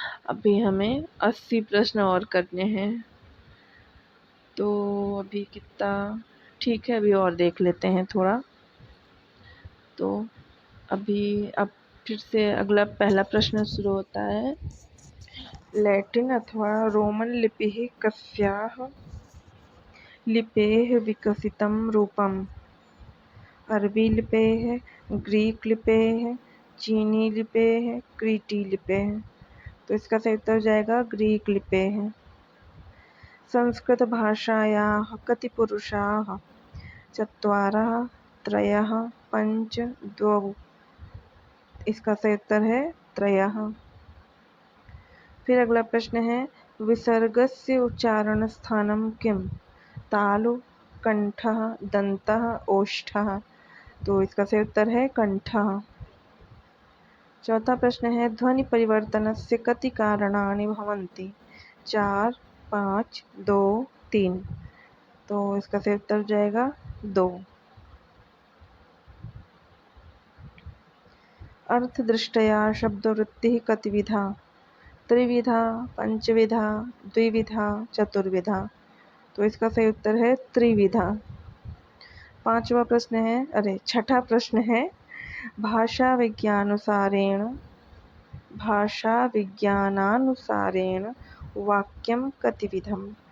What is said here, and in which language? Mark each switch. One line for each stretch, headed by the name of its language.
Hindi: अभी हमें 80 प्रश्न और करने हैं। तो अभी कितना ठीक है, अभी और देख लेते हैं थोड़ा। तो अभी अब फिर से अगला पहला प्रश्न शुरू होता है।
Sanskrit: लैटिन अथवा रोमन लिपिः कस्याः लिपेः विकसितं रूपम्? अरबी लिपेः, ग्रीक लिपेः, चीनी लिपेः, क्रीटी लिपेः।
Hindi: तो इसका सही उत्तर हो जाएगा
Sanskrit: ग्रीक लिपेः। संस्कृतभाषायाः कति पुरुषाः? चत्वारः, त्रयः, पञ्च, द्वौ।
Hindi: इसका सही उत्तर है त्रयः। फिर अगला प्रश्न है
Sanskrit: विसर्गस्य उच्चारणस्थानं किम्? तालु, कंठः, दन्तः, ओष्ठः।
Hindi: तो इसका सही उत्तर है कंठः। चौथा प्रश्न है
Sanskrit: ध्वनि परिवर्तनस्य कति कारणानि भवन्ति? 4, 5, 2, 3।
Hindi: तो इसका सही उत्तर हो जाएगा 2।
Sanskrit: अर्थदृष्ट्या शब्दवृत्तिः कतिविधा? त्रिविधा, पंचविधा, द्विविधा, चतुर्विधा।
Hindi: तो इसका सही उत्तर है त्रिविधा। छठा प्रश्न है
Sanskrit: भाषा विज्ञानानुसारेण वाक्यम कतिविधम?